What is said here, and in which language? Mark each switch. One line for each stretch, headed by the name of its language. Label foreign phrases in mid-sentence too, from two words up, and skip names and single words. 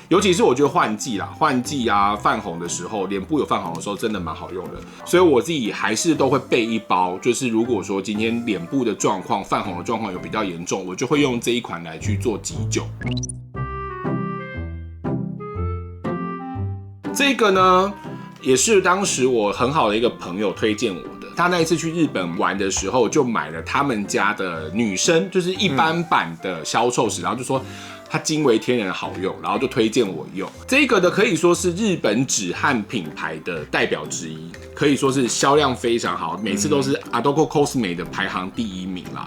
Chinese: 尤其是我覺得換季啊泛紅的時候，臉部有泛紅的時候，真的蠻好用的。所以我自己還是都會備備一包，就是如果說今天臉部的狀況、泛紅的狀況有比較嚴重，我就會用這一款來去做急救。這個呢，也是當時我很好的一個朋友推薦我的。他那一次去日本玩的時候，就買了他們家的女生，就是一般版的消臭石，然後就說它驚為天人好用，然後就推薦我用。這個的可以說是日本止汗品牌的代表之一，可以說是銷量非常好，每次都是 Adoko Cosme 的排行第1名啦。